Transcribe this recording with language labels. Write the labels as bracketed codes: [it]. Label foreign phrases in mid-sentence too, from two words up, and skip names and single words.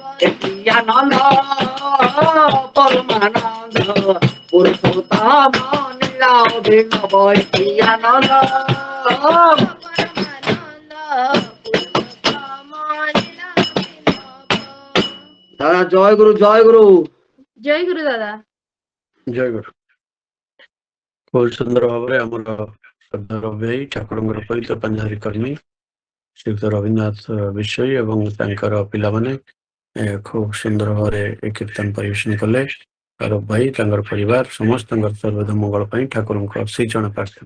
[bn] আনন্দ পরমানন্দ পুরুষোত্তম লীলা অভিনব আনন্দ পরমানন্দ পুরুষোত্তম লীলা অভিনব দাদা জয় গুরু জয় গুরু জয় গুরু দাদা [or] ଜୟ ଗୁରୁ ବହୁତ ସୁନ୍ଦର ଭାବରେ ଆମର ଶ୍ରଦ୍ଧାର ଭାଇ ଠାକୁରଙ୍କର ପବିତ୍ର ପାଞ୍ଜାରୀ କର୍ମୀ ଶ୍ରୀଯୁକ୍ତ ରବୀନ୍ଦ୍ରନାଥ ବିଷୟୀ ଏବଂ ତାଙ୍କର ପିଲାମାନେ ଖୁବ ସୁନ୍ଦର ଭାବରେ ଏ କୀର୍ତ୍ତନ ପରିବେଷଣ କଲେ। ଆରବ ଭାଇ ତାଙ୍କର ପରିବାର ସମସ୍ତଙ୍କର ସର୍ବଦା ମଙ୍ଗଳ ପାଇଁ ଠାକୁରଙ୍କ ଶ୍ରୀଚରଣ ପ୍ରାର୍ଥନା।